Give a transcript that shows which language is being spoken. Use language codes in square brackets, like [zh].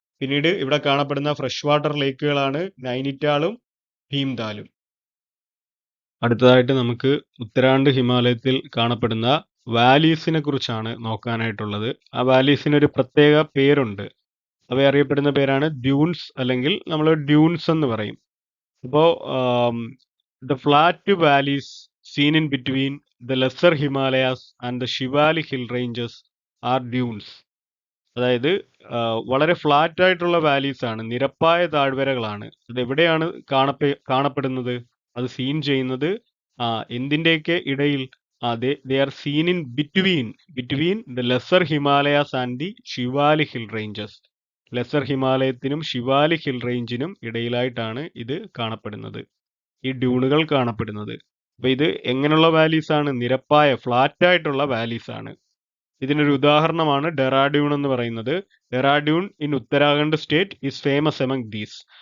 [ml] പിന്നീട് ഇവിടെ കാണപ്പെടുന്ന ഫ്രഷ് വാട്ടർ ലേക്കുകളാണ് നൈനിറ്റാളും ഭീംതാലും. അടുത്തതായിട്ട് നമുക്ക് ഉത്തരാഖണ്ഡ് ഹിമാലയത്തിൽ കാണപ്പെടുന്ന വാലീസിനെ കുറിച്ചാണ് നോക്കാനായിട്ടുള്ളത്. ആ വാലീസിന് ഒരു പ്രത്യേക പേരുണ്ട്. അവ അറിയപ്പെടുന്ന പേരാണ് ഡ്യൂൺസ്, അല്ലെങ്കിൽ നമ്മൾ ഡ്യൂൺസ് എന്ന് പറയും. [en] അപ്പോൾ the flat valleys seen in between the lesser Himalayas and the Shivalik hill ranges are dunes. [ml] അതായത് വളരെ ഫ്ലാറ്റ് ആയിട്ടുള്ള വാലീസ് ആണ്, നിരപ്പായ താഴ്വരകളാണ്. അത് എവിടെയാണ് കാണപ്പെടുന്നത്? അത് സീൻ ചെയ്യുന്നത് എന്തിന്റെയൊക്കെ ഇടയിൽ? [en] they are seen in between the lesser Himalayas and the Shivalik hill ranges. [ml] Lesser ഹിമാലയത്തിനും Shivalik hill റേഞ്ചിനും ഇടയിലായിട്ടാണ് ഇത് കാണപ്പെടുന്നത്, ഈ ഡ്യൂണുകൾ കാണപ്പെടുന്നത്. അപ്പൊ ഇത് എങ്ങനെയുള്ള വാലീസ് ആണ്? നിരപ്പായ ഫ്ലാറ്റ് ആയിട്ടുള്ള വാലീസ് ആണ്. ഇതിനൊരു ഉദാഹരണമാണ് ഡെറാഡ്യൂൺ എന്ന് പറയുന്നത്. [en] Dehradun in Uttarakhand state is famous among these.